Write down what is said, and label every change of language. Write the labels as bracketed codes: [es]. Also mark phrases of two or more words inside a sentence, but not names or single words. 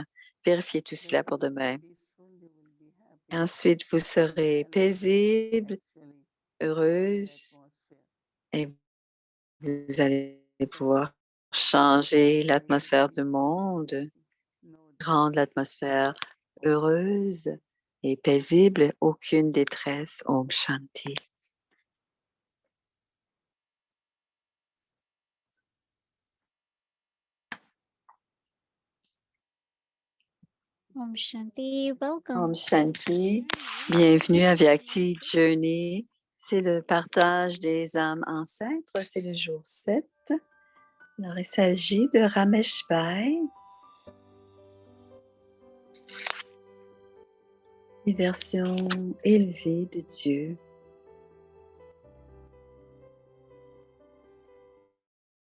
[fr] Vérifiez tout cela pour demain. Ensuite, vous serez paisible, heureuse et vous allez pouvoir changer l'atmosphère du monde, rendre l'atmosphère heureuse et paisible, aucune détresse. [hi] ओम् शान्ति. ओम् शान्ति, welcome. ओम् शान्ति. [fr] Bienvenue à Vyakti Journey. C'est le partage des âmes ancêtres. C'est le jour 7. Alors, il s'agit de Ramesh Bhai. Une version élevée de Dieu.